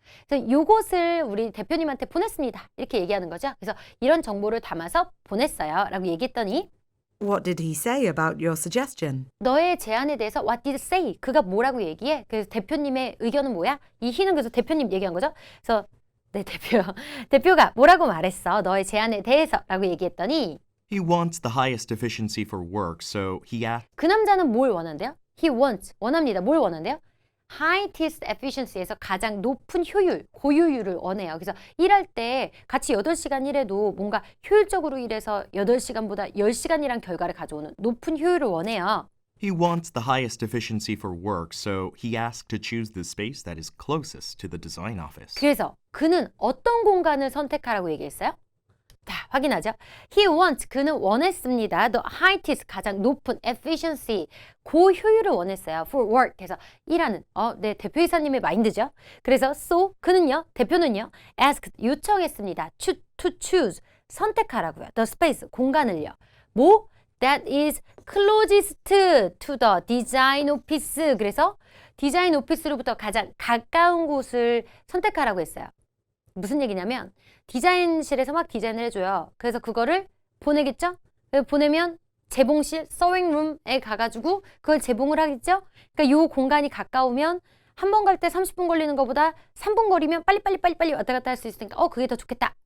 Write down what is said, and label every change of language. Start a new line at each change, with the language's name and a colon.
Korean: 그래서 요것을 우리 대표님한테 보냈습니다. 이렇게 얘기하는 거죠. 그래서 이런 정보를 담아서 보냈어요. 라고 얘기했더니
English: What did he say about your suggestion?
Korean: 너의 제안에 대해서 what did say? 그가 뭐라고 얘기해? 그래서 대표님의 의견은 뭐야? 이 희는 그래서 대표님 얘기한 거죠. 그래서 네, 대표가 뭐라고 말했어? 너의 제안에 대해서 라고 얘기했더니
English: He wants the highest efficiency for work, so he asked.
Korean: 그 남자는 뭘 원한대요?
English: He wants,
Korean: 원합니다. 뭘 원한대요? highest efficiency에서 가장 높은 효율, 고효율을 원해요. 그래서 일할 때 같이 8시간 일해도 뭔가 효율적으로 일해서 8시간보다 10시간이란 결과를 가져오는 높은 효율을 원해요.
English: He wants the highest efficiency for work, so he asked to choose the space that is closest to the design office.
Korean: 그래서 그는 어떤 공간을 선택하라고 얘기했어요? 자, 확인하죠.
English: He wants,
Korean: 그는 원했습니다. The highest, 가장 높은 efficiency, 고효율을 원했어요. For work, 그래서 일하는, 네, 대표이사님의 마인드죠. 그래서 so, 그는요, 대표는요, asked, 요청했습니다. To choose, 선택하라고요. The space, 공간을요. 뭐?
English: That is closest to the design office.
Korean: 그래서 디자인 오피스로부터 가장 가까운 곳을 선택하라고 했어요. 무슨 얘기냐면 디자인실에서 막 디자인을 해줘요. 그래서 그거를 보내겠죠? 보내면 재봉실, 서윙룸에 가가지고 그걸 재봉을 하겠죠? 그러니까 요 공간이 가까우면 한 번 갈 때 30분 걸리는 것보다 3분 거리면 빨리 왔다 갔다 할 수 있으니까 그게 더 좋겠다.